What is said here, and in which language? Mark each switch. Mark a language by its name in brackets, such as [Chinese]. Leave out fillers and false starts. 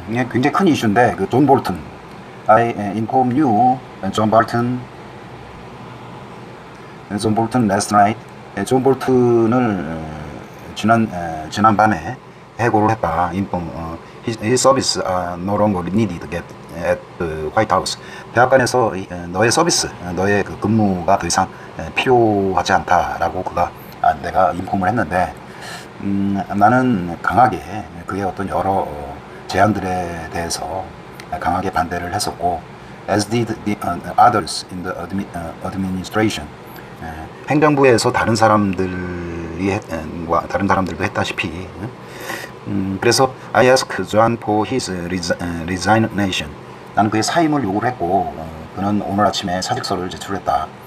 [Korean] 굉장히 큰 이슈인데 그 존 볼튼, [English] I inform you, [Korean] 존 볼튼 [English] last night. [Korean] 존 볼튼을 지난 밤에 해고를 했다. [English] His service no longer needed at the White House. [Korean] 대학관에서 너의 서비스, 너의 그 근무가 더 이상 필요하지 않다라고 내가 인폼을 했는데, 나는 강하게 그의 어떤 여러 제안들에 대해서 강하게 반대를 했었고, [English] as did the others in the administration. [Korean] 행정부에서 다른 사람들도 했다시피. [English] 그래서 I asked John for his resignation. [Korean] 나는 그의 사임을 요구를 했고, 그는 오늘 아침에 사직서를 제출했다.